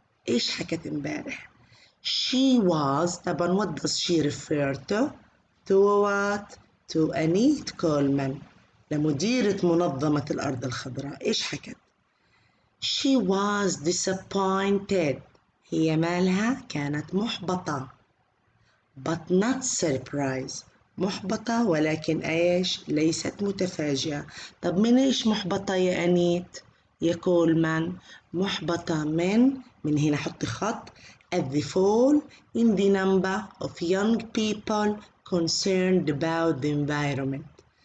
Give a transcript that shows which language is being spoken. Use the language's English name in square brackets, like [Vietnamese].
[Arabic] إيش حكت امبارح؟ [English] she was. طبعا what does she refer to? to what? [Arabic] to أنيت كولمان، لمديرة منظمة الأرض الخضراء. إيش حكت؟ [English] she was disappointed. [Arabic] هي مالها؟ كانت محبطة. [English] but not surprised. [Arabic] محبطة ولكن إيش؟ ليست متفاجئة. طب من إيش محبطة يا أنيت؟ يا كولمان؟ محبطة من هنا حطي خط [English] at the fall in the number of young people concerned about the environment.